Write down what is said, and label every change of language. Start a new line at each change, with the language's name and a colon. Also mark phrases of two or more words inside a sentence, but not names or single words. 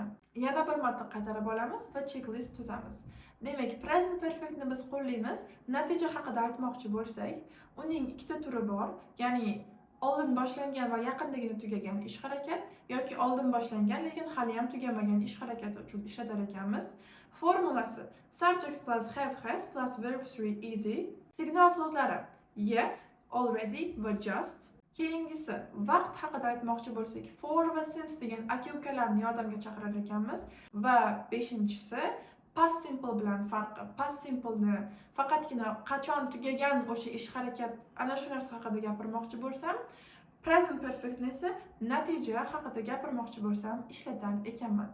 Uzbek: Yana bir marta qaytarib olamiz va checklist tuzamiz. Demak,
English: present perfectni
Uzbek: biz qo'llaymiz. Natija haqida aytmoqchi bo'lsak, uning ikkita turi bor. Ya'ni oldin boshlangan va yaqindagina tugagan ish harakat yoki oldin boshlangan lekin hali ham tugamagan ish harakati uchun ishlatar ekanmiz.
English: Formulasi subject plus have has plus verb 3 ed.
Uzbek: Signal so'zlari yet, already va just. Keyingisi vaqt haqida aytmoqchi bo'lsak, for va since degan aka-ukalarni yordamga chaqirar ekanmiz va 5-si
English: past simple
Uzbek: bilan farqi.
English: Past simple'ni
Uzbek: faqatgina qachon tugagan o'sha ish harakat ana shu narsa haqida gapirmoqchi bo'lsam,
English: present perfectni
Uzbek: esa natija haqida gapirmoqchi bo'lsam ishlatar ekanman.